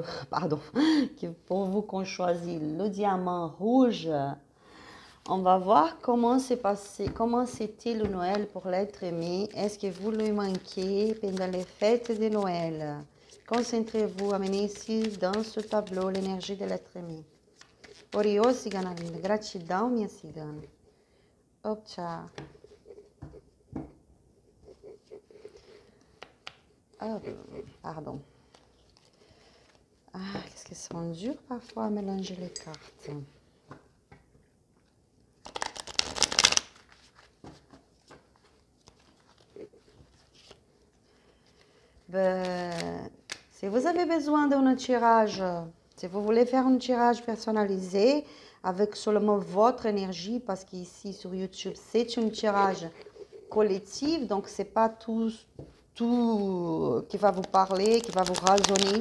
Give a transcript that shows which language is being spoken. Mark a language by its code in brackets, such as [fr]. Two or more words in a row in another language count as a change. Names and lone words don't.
[fr] Pardon, pour vous qu'on choisit le diamant rouge. On va voir comment s'est passé, comment c'était le Noël pour l'être aimé. Est-ce que vous lui manquez pendant les fêtes de Noël? Concentrez-vous, amenez ici dans ce tableau l'énergie de l'être aimé. [pt] Oriô, cigana linda, gratidão, minha cigana. [fr] Hop, tchau. Oh, pardon. Ah, qu'est-ce qu'ils sont durs parfois à mélanger les cartes. Ben, si vous avez besoin d'un tirage, si vous voulez faire un tirage personnalisé avec seulement votre énergie, parce qu'ici sur YouTube, c'est un tirage collectif, donc c'est pas tout qui va vous parler, qui va vous raisonner.